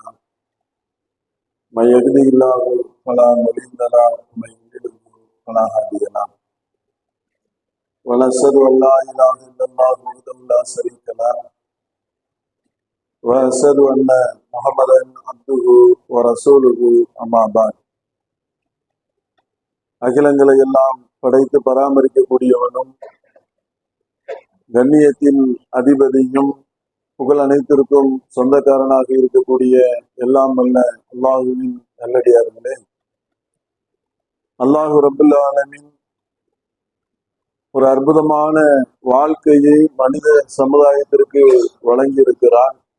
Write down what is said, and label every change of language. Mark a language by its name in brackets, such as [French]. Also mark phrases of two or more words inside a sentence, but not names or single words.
[Arabic] من يهده الله فلا مضل له ومن يضلل فلا هادي له. ونشهد أن لا إله إلا الله وحده لا شريك له وأشهد أن محمدا عبده ورسوله أما بعد. [Tamil] அகிலங்களை எல்லாம் படைத்து பராமரிக்கக்கூடியவனும் கண்ணியத்தின் அதிபதியும் புகழ் அனைத்திற்கும் சொந்தக்காரனாக இருக்கக்கூடிய எல்லாம் வல்ல அல்லாஹுவின் நல்லடியார்களே, [Arabic] الله رب العالمين [Tamil] ஒரு அற்புதமான வாழ்க்கையை மனித சமுதாயத்திற்கு வழங்கியிருக்கிறார்.